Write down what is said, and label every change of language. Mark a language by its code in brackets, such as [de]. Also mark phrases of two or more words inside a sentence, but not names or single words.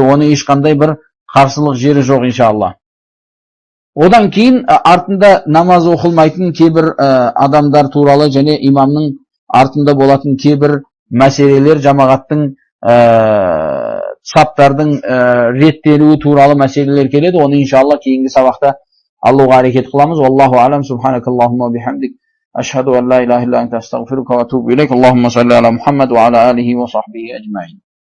[kk] Оны ешқандай бір қарсылық жері жоқ, иншалла. Одан кейін артында намаз оқылмайтын кейбір адамдар туралы және имамның артында болатын кейбір мәселелер, жамағаттың саптардың реттелуі туралы мәселелер келеді. Оны иншалла кейінгі сабақта алуға әрекет қыламыз. [ar] الله أعلم, سبحانك اللهم وبحمدك أشهد أن لا إله إلا أنت أستغفرك وأتوب إليك. اللهم صل على محمد وعلى آله وصحبه أجمعين.